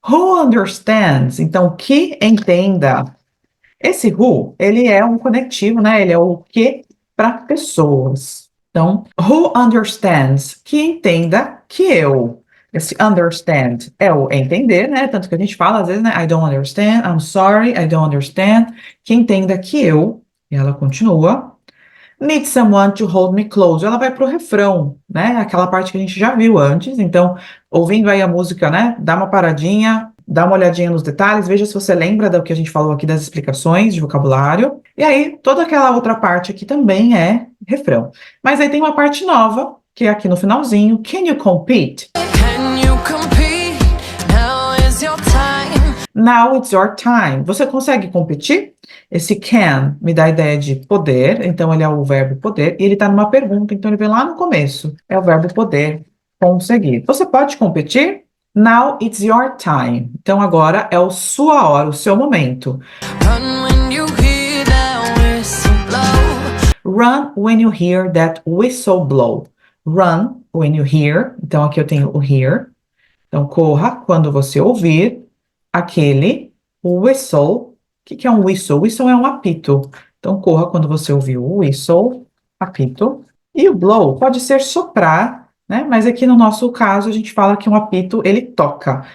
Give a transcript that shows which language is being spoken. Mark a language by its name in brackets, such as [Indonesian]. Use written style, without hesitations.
[English] Who understands? [Portuguese] Então, que entenda. Esse who, ele é um conectivo, né? Ele é o que para pessoas. Então, [English] who understands? [Portuguese] Que entenda que eu. Esse understand é o entender, né? Tanto que a gente fala às vezes, né? [English] I don't understand, I'm sorry, I don't understand. [Portuguese] Que entenda que eu. E ela continua. [English] Need someone to hold me close. [Portuguese] Ela vai pro refrão, né? Aquela parte que a gente já viu antes. Então, ouvindo aí a música, né? Dá uma paradinha, dá uma olhadinha nos detalhes, veja se você lembra do que a gente falou aqui das explicações de vocabulário. E aí, toda aquela outra parte aqui também é refrão. Mas aí tem uma parte nova, que é aqui no finalzinho. [English] Can you compete? Can you compete? Now is your time. Now it's your time. [Portuguese] Você consegue competir? Esse can me dá a ideia de poder, então ele é o verbo poder, e ele está numa pergunta, então ele vem lá no começo. É o verbo poder conseguir. Você pode competir? [English] Now it's your time. [Portuguese] Então agora é a sua hora, o seu momento. [English] Run when you hear that whistle blow. Run when you hear that whistle blow. Run when you hear. [Portuguese] Então aqui eu tenho o hear. Então corra quando você ouvir aquele whistle. O que é um whistle? Whistle é um apito. Então corra quando você ouvir o whistle, apito. E o blow pode ser soprar, né? Mas aqui no nosso caso a gente fala que um apito ele toca.